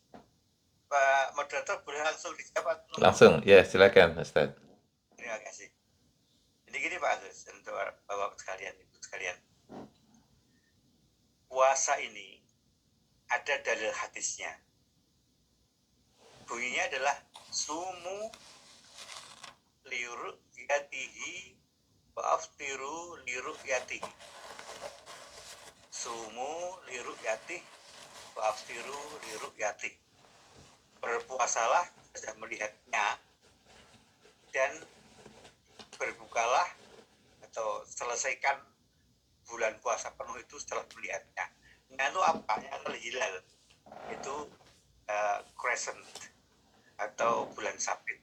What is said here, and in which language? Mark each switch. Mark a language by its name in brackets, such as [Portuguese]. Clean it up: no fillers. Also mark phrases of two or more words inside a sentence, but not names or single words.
[Indonesian] Pak moderator boleh langsung dijawab? Langsung, ya silakan Ustaz. Terima kasih. Jadi gini Pak Agus, untuk Bapak sekalian, Ibu sekalian. Puasa ini ada dalil hadisnya. Bunyinya adalah [Arabic] صوموا لرؤيته وأفطروا لرؤيته. صوموا لرؤيته وأفطروا لرؤيته. [Indonesian] Berpuasalah sudah melihatnya dan berbukalah atau selesaikan bulan puasa penuh itu setelah melihatnya. Nah itu apa? Yang hilal itu crescent atau bulan sabit.